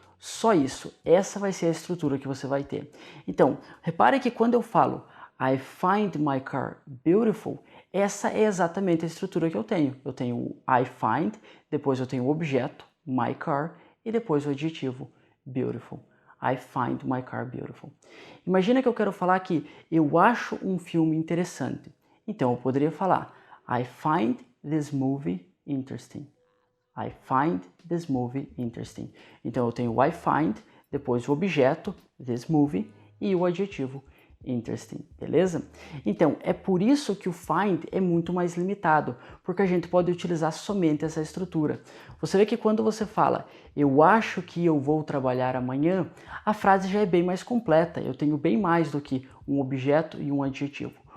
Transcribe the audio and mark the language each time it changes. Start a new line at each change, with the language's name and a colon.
Portuguese: Só isso, essa vai ser a estrutura que você vai ter. Então, repare que quando eu falo
English: I find my car beautiful,
Portuguese: essa é exatamente a estrutura que eu tenho. Eu tenho o I find, depois eu tenho o objeto, my car, e e depois o adjetivo
English: beautiful. I find my car beautiful.
Portuguese: Imagina que eu quero falar que eu acho um filme interessante. Então eu poderia falar
English: I find this movie interesting. I find this movie interesting.
Portuguese: Então eu tenho I find, depois o objeto, this movie, e o adjetivo interesting, beleza? Então é por isso que o find é muito mais limitado, porque a gente pode utilizar somente essa estrutura. Você vê que quando você fala eu acho que eu vou trabalhar amanhã, a frase já é bem mais completa, eu tenho bem mais do que um objeto e um adjetivo.